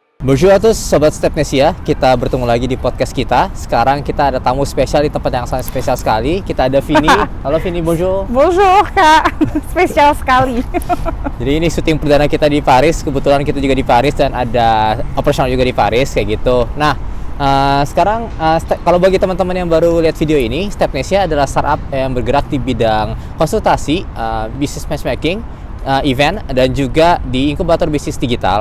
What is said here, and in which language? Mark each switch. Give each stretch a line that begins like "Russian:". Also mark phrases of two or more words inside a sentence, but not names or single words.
French: Bonjour à tous
Indonesian: Sobat Stepnesia, kita bertemu lagi di podcast kita. Sekarang kita ada tamu spesial di tempat yang sangat spesial sekali. Kita ada Vini. Halo Vini, bonjour. Bonjour Kak, spesial sekali. Jadi ini syuting perdana kita di Paris. Kebetulan kita juga di Paris dan ada operasional juga di Paris kayak gitu. Nah, sekarang kalau bagi teman-teman yang baru lihat video ini, Stepnesia adalah startup yang bergerak di bidang konsultasi,
English: business matchmaking,
Indonesian: event, dan juga di inkubator bisnis digital.